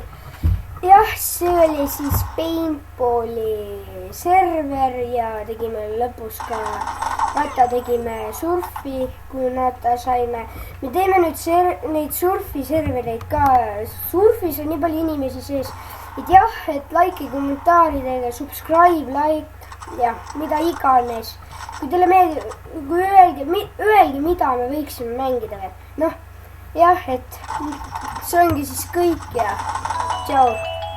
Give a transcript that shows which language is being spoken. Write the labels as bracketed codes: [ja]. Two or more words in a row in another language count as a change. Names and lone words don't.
[et] Jah, see oli siis paintballi server ja tegime lõpus ka, vaata tegime surfi, kui nad saime. Me teeme nüüd neid surfi servereid ka. Surfis on nii palju inimesi sees. Et jah, et like, kommentaaridega, [en] subscribe, like [et] ja mida iganes. Kui teile meeldib, kui öelge, mida me võiksime mängida veel. Noh. Jah, et see ongi siis kõik ja tšau.